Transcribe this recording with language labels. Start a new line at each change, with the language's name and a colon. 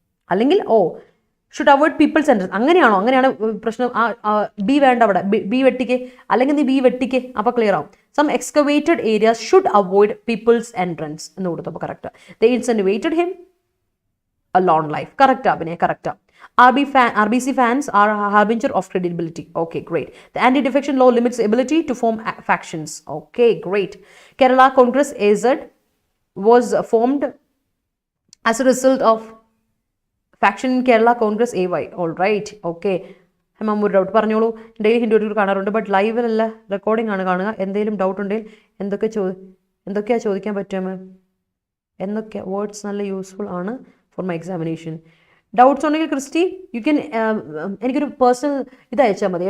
English: അല്ലെങ്കിൽ should avoid people's entrance, അങ്ങനെയാണ് പ്രശ്നം.
Malayalam: ബി വേണ്ട അവിടെ, ബി വെട്ടിക്ക്, അല്ലെങ്കിൽ നീ ബി വെട്ടിക്ക്, അപ്പോൾ ക്ലിയർ ആവും.
English: Some excavated areas should avoid people's entrance എന്ന് കൊടുത്തപ്പോൾ correct. They incentivised him a lone life. കറക്റ്റാ പിന്നെ, കറക്റ്റാ. RBC fans are a harbinger of credibility. Okay, great. The anti-defection law limits ability to form factions. Okay, great. Kerala Congress AZ was formed as a result of faction in Kerala Congress AY.
Malayalam: All right. Okay. മാം ഒരു doubt പറഞ്ഞോളൂ. Daily Hindu editorial കാണാറുണ്ട്, but ലൈവിലല്ല, recording ആണ് കാണുക. എന്തെങ്കിലും doubt ഉണ്ടെങ്കിൽ എന്തൊക്കെയാണ് ചോദിക്കാൻ പറ്റുക മാം? എന്തൊക്കെ വേർഡ്സ് നല്ല യൂസ്ഫുൾ ആണ് ഫോർ മൈ എക്സാമിനേഷൻ? ഡൗട്ട്സ് ഉണ്ടെങ്കിൽ ക്രിസ്റ്റി യു ക്യാൻ എനിക്കൊരു പേഴ്സണൽ ഇത് അയച്ചാൽ മതി.